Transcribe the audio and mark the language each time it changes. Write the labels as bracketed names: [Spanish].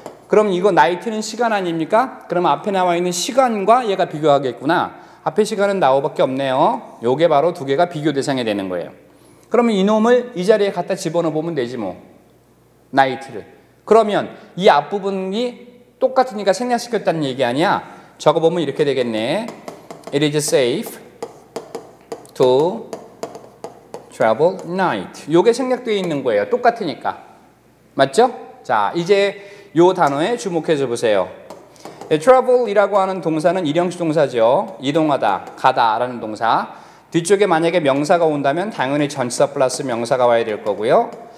[Korean] 그럼 이거 night는 시간 아닙니까? 그러면 앞에 나와 있는 시간과 얘가 비교하겠구나. 앞에 시간은 나오밖에 없네요. 요게 바로 두 개가 비교 대상이 되는 거예요. 그러면 이놈을 이 자리에 갖다 집어넣어 보면 되지 뭐. night를. 그러면 이 앞부분이 똑같으니까 생략시켰다는 얘기 아니야? 적어보면 이렇게 되겠네. [English] It is safe to travel night. [Korean] 요게 생략되어 있는 거예요. 똑같으니까. 맞죠? 자, 이제 요 단어에 주목해서 보세요. travel이라고 하는 동사는 일형식 동사죠. 이동하다, 가다라는 동사. 뒤쪽에 만약에 명사가 온다면 당연히 전치사 플러스 명사가 와야 될 거고요.